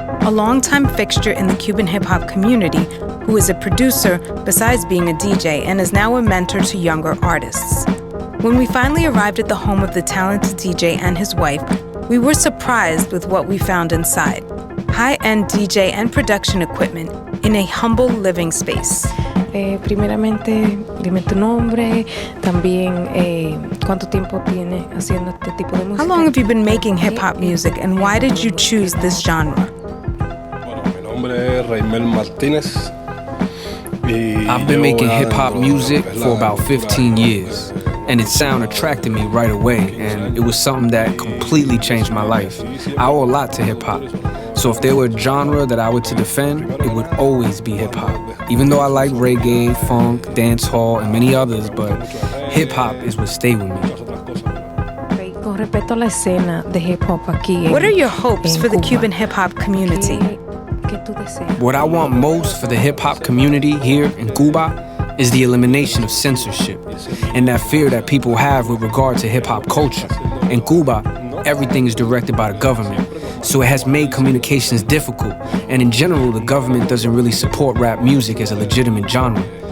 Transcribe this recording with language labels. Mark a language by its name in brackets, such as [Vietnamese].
[English] a longtime fixture in the Cuban hip-hop community, who is a producer besides being a DJ and is now a mentor to younger artists. When we finally arrived at the home of the talented DJ and his wife, we were surprised with what we found inside. High-end DJ and production equipment in a humble living space. [Spanish] Primeramente, dime tu nombre, también cuánto tiempo tiene haciendo este tipo de música. [English] How long have you been making hip-hop music, and why did you choose this genre? [Spanish] Bueno, mi nombre es Reymel Martínez. [English] I've been making hip-hop music for about 15 years, and its sound attracted me right away, and it was something that completely changed my life. I owe a lot to hip-hop. So if there were a genre that I were to defend, it would always be hip-hop. Even though I like reggae, funk, dancehall, and many others, but hip-hop is what stayed with me. [Spanish] Con respecto a la escena de hip-hop aquí. [English] What are your hopes for the Cuban hip-hop community? What I want most for the hip-hop community here in Cuba is the elimination of censorship and that fear that people have with regard to hip-hop culture. In Cuba, everything is directed by the government. So it has made communications difficult, and in general, the government doesn't really support rap music as a legitimate genre.